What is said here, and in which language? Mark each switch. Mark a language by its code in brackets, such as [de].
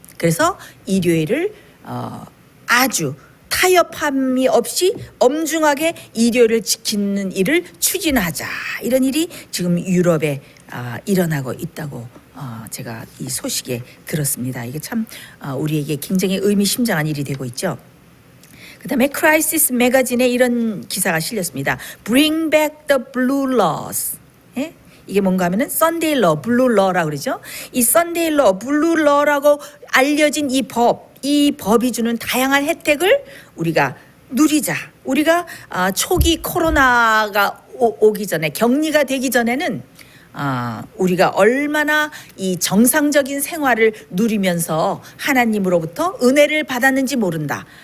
[ko] 그래서 일요일을 아주 타협함이 없이 엄중하게 일요일을 지키는 일을 추진하자, 이런 일이 지금 유럽에 일어나고 있다고 제가 이 소식에 들었습니다. 이게 참 우리에게 굉장히 의미심장한 일이 되고 있죠. 그다음에 크라이시스 매거진에 이런 기사가 실렸습니다. [en] Bring back the blue laws. [ko] 이게 뭔가 하면은 [en] Sunday law, blue law [ko] 라고 그러죠. 이 Sunday law, blue law라고 알려진 이 법이 주는 다양한 혜택을 우리가 누리자. 우리가 초기 코로나가 오기 전에, 격리가 되기 전에는 우리가 얼마나 이 정상적인 생활을 누리면서 하나님으로부터 은혜를 받았는지 모른다.